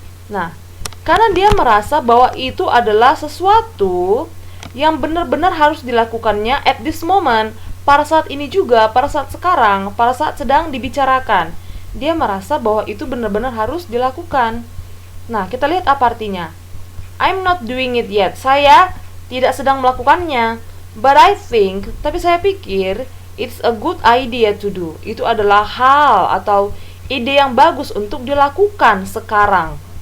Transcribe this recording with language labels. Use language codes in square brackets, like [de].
[id] Nah, karena dia merasa bahwa itu adalah sesuatu yang benar-benar harus dilakukannya [en] at this moment. [id] Pada saat ini juga, pada saat sekarang, pada saat sedang dibicarakan, dia merasa bahwa itu benar-benar harus dilakukan. Nah, kita lihat apa artinya. [en] I'm not doing it yet. [id] Saya tidak sedang melakukannya. [en] But I think, [id] tapi saya pikir, [en] it's a good idea to do. [id] Itu adalah hal atau ide yang bagus untuk dilakukan sekarang.